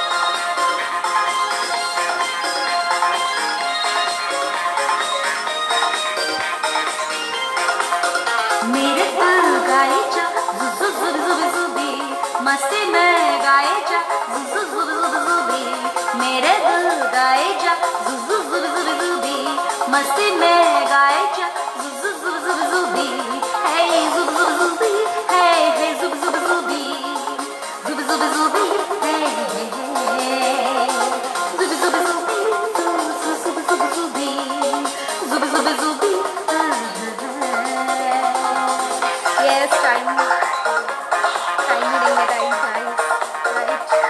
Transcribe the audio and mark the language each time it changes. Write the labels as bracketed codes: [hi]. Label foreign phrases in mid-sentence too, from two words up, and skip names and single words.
[hi] मेरे दिल गाए जा जुजु जुब जुब जुबी, मस्ती में गाए जा जुजु जुब जुब जुबी। मेरे दिल गाए जा जुजु जुब जुब जुबी, मस्ती में गाए जा जुजु जुब जुब जुबी। हे जुब जुब जुबी, हे जुब जुब जुबी, जुब जुब जुबी, हे जुब जुब जुबी, जुब जुब जुबी, जुब जुब जुबी। [en] Yes, time reading the time flies, right?